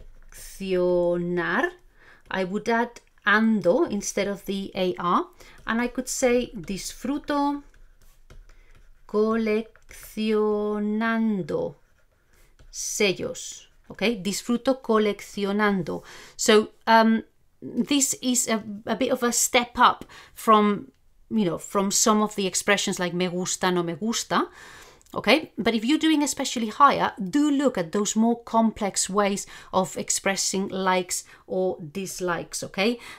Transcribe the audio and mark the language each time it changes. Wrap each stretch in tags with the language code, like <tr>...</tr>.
<en>Coleccionar, I would add ando instead of the AR, and I could say</en> <es>disfruto coleccionando sellos,</es> <en>okay?</en> <es>Disfruto coleccionando.</es> <en>So this is a bit of a step up from some of the expressions like</en> <es>me gusta, no me gusta.</es> <en>okay? But if you're doing especially higher, do look at those more complex ways of expressing likes or dislikes, okay?</en>